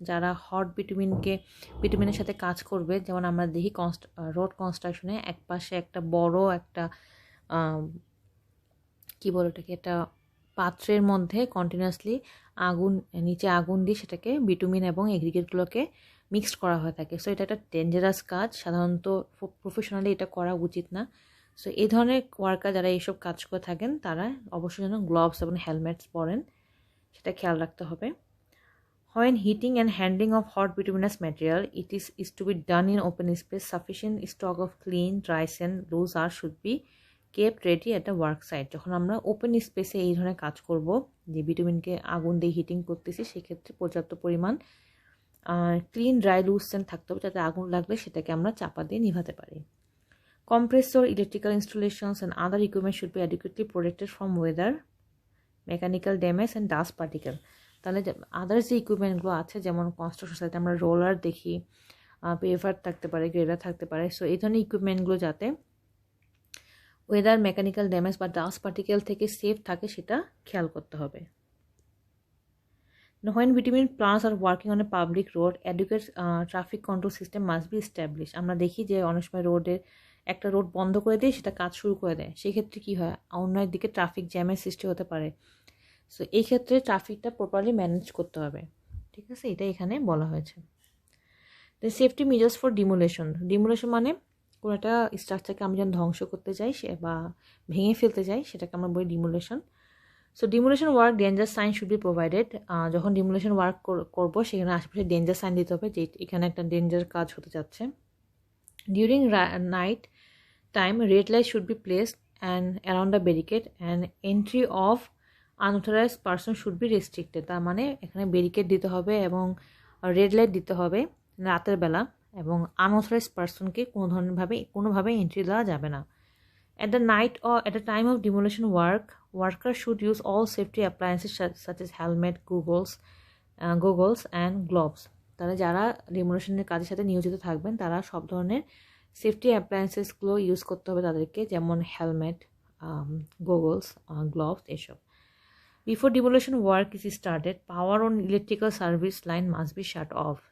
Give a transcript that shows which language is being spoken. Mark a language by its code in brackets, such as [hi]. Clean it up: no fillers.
[bn] যারা হট বিটুমিনের সাথে কাজ করবে, যেমন আমরা দেখি রোড কনস্ট্রাকশনে এক পাশে একটা বড় একটা কী বলে ওটাকে, একটা পাত্রের মধ্যে কন্টিনিউয়াসলি নিচে আগুন দিয়ে সেটাকে বিটুমিন এবং এগ্রিগেটগুলোকে মিক্সড করা হয়ে থাকে। সো এটা একটা ডেঞ্জারাস কাজ, সাধারণত প্রফেশনালি এটা করা উচিত না। সো এই ধরনের ওয়ার্কার যারা এইসব কাজ করে থাকেন, তারা অবশ্যই যেন গ্লোভস এবং হেলমেটস পরেন, সেটা খেয়াল রাখতে হবে। [en] When heating and handling of hot bituminous material, it is to be done in open space. Sufficient stock of clean, dry sand, loose earth should be kept ready at the work site. [bn] যখন আমরা open স্পেসে এই ধরনের কাজ করব, যে বিটুমিনকে আগুন দিয়ে হিটিং করতেছি, সেক্ষেত্রে পর্যাপ্ত পরিমাণ ক্লিন, ড্রাই, লুজ স্যান্ড থাকতে হবে, যাতে আগুন লাগলে সেটাকে আমরা চাপা দিয়ে নিভাতে পারি। [en] Compressor, electrical installations and other equipment should be adequately protected from weather, mechanical damage and dust particle. [bn] তাহলে আদার্স যে ইকুইপমেন্টগুলো আছে যেমন কনস্ট্রাকশন সাইটে আমরা রোলার দেখি, পেভার থাকতে পারে, গ্রেডার থাকতে পারে, সো এই ধরনের ইকুইপমেন্টগুলো যাতে ওয়েদার, মেকানিক্যাল ড্যামেজ বা ডাস্ট পার্টিকেল থেকে সেফ থাকে সেটা খেয়াল করতে হবে। [en] When between plants are working on a public road, adequate traffic control system must be established. [bn] আমরা দেখি যে অনেক সময় রোডের একটা রোড বন্ধ করে দিয়ে সেটা কাজ শুরু করে দেয়, সেই ক্ষেত্রে কী হয়, অন্য একদিকে ট্রাফিক জ্যামের সৃষ্টি হতে পারে। সো এই ক্ষেত্রে ট্রাফিকটা প্রপারলি ম্যানেজ করতে হবে, ঠিক আছে, এটা এখানে বলা হয়েছে। [en] the safety measures for demolition [bn] মানে কোনো একটা স্ট্রাকচারকে আমি যখন ধ্বংস করতে চাই সে বা ভেঙে ফেলতে চাই সেটাকে আমরা বলি ডিমোলেশন। So [en] Demolition work danger sign should be provided. [bn] যখন ডিমোলেশন ওয়ার্ক করবো সেখানে আশেপাশে ডেঞ্জার সাইন দিতে হবে যে এখানে একটা ডেঞ্জার কাজ হতে যাচ্ছে। [en] During night time red light should be placed and around the barricade and entry of unauthorise person should be restricted. [bn] তার মানে এখানে ব্যারিকেড দিতে হবে এবং রেড লাইট দিতে হবে রাতের বেলা, এবং আনঅথরাইজ পারসনকে কোনোভাবে এন্ট্রি দেওয়া যাবে না। [en] At the night or at the time of demolition work, workers should use all safety appliances such as helmet, goggles and gloves. [bn] তারা যারা ডিমোলেশনের কাজের সাথে নিয়োজিত থাকবেন তারা সব ধরনের সেফটি অ্যাপ্লায়েন্সেসগুলো ইউজ করতে হবে তাদেরকে, যেমন হেলমেট, গোগলস, গ্লোভস এসব। [en] Before demolition work is started, power on electrical service line must be shut off.